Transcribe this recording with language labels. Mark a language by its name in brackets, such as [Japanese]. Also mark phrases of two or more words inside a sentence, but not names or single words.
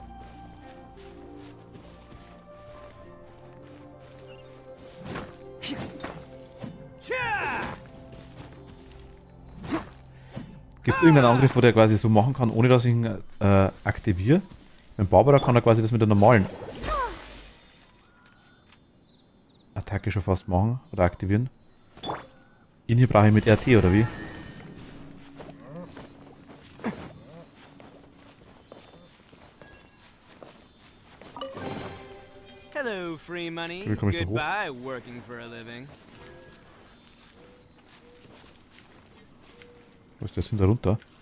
[German] Gibt es irgendeinen Angriff, wo der quasi so machen kann, ohne dass ich ihn aktiviere? Mit Barbara kann er quasi das mit der normalen Attacke schon fast machen oder aktivieren. Ihn hier brauche ich mit RT oder wie? [English] Hello, free money. [German] Wie komme ich da hoch? [English] Goodbye, working for a living. [German] Wo ist der denn da runter?